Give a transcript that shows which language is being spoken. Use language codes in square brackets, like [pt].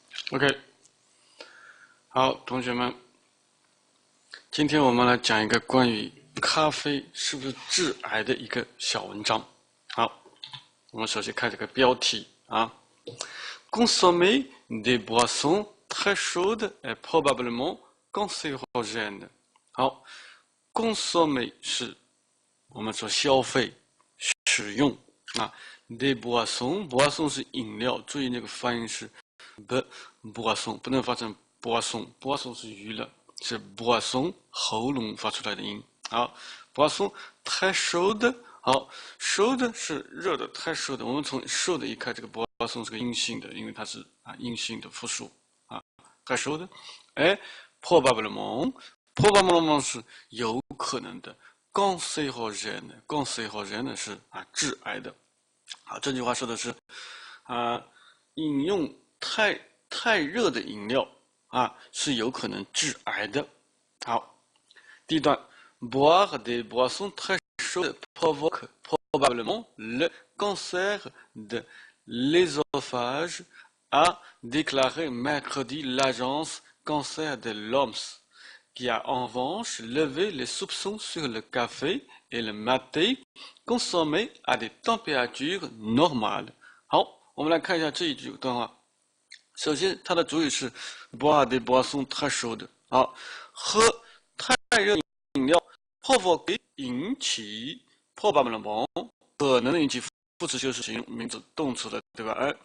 [zh] OK，好，同学们，今天我们来讲一个关于咖啡是不是致癌的一个小文章。好，我们首先看这个标题啊 [fr] ，Consommer des boissons très chaudes est probablement cancérogène。 [zh] 好，consommer 是我们说消费、使用啊 ， [fr] des boissons [zh] 是饮料，注意那个发音是。 boisson 不能发成 boisson 是娱乐，是 boisson 喉咙发出来的音。好 ，boisson 太熟的，好，熟的是热的，太熟的。我们从熟的一看，这个 boisson 是个阴性的，因为它是阴性的复数啊，太熟的。哎，probablement 是有可能的，cancérogène 是致癌的。好，这句话说的是饮用太热的饮料是有可能致癌的。好，第一段 [fr] boire des boissons très chaudes provoque probablement le cancer de l'œsophage, a déclaré mercredi l'agence Cancer de l'OMS, qui a en revanche levé les soupçons sur le café et le maté consommés à des températures normales. [zh] 好，我们来看一下这一句段话。首先，它的主语是 [fr] boire des boissons très chaudes， [zh] 喝太热饮料 provoque 引起 probablement 可能的引起副词修饰形容名词动词的，对吧？